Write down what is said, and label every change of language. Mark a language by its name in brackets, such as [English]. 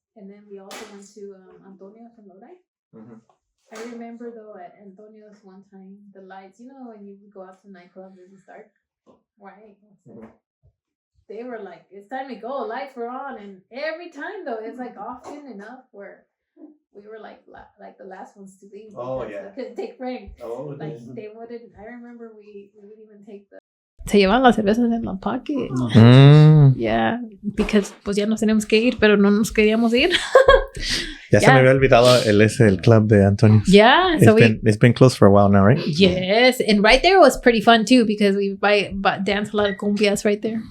[English] And then we also went to Antonio's in Lodi. I remember though at Antonio's one time, the lights, you know, when you go out to nightclubs, it's dark. Right? They were like, it's time to go. Lights were on. And every time though, it's like often enough where we were like the last ones to leave. Oh, yeah. We couldn't take Frank. Oh, like they wouldn't. I remember we wouldn't even take the. [Spanish] Se llevan las cervezas en la pocket. [English] Yeah, because [Spanish] pues ya nos tenemos que ir, pero no nos queríamos ir. Ya se me había olvidado el club de Antonio. [English] Yeah, so it's been closed for a while now, right? Yes, and right there was pretty fun too because we danced a lot of cumbias right there.